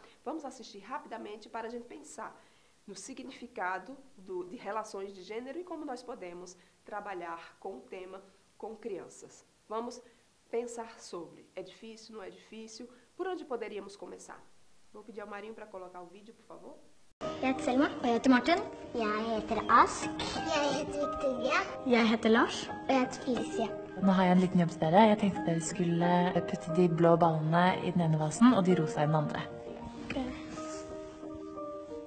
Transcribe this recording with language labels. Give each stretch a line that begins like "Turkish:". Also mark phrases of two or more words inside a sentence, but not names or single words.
Portuguese: Vamos assistir rapidamente para a gente pensar no significado de relações de gênero e como nós podemos trabalhar com o tema com crianças. Vamos pensar sobre, é difícil, não é difícil? Por onde poderíamos começar? Vou pedir ao Marinho para colocar o vídeo, por favor.
Norwegian: Jeg heter Selma, og jeg heter Martin. Jeg heter Ask. Jeg heter Victoria. Jeg heter Lars. Og jeg heter Felicia. Nå har jeg en liten jobb til dere. Jeg tenkte dere skulle putte de blå ballene i den ene vasen og de rosa i den andre.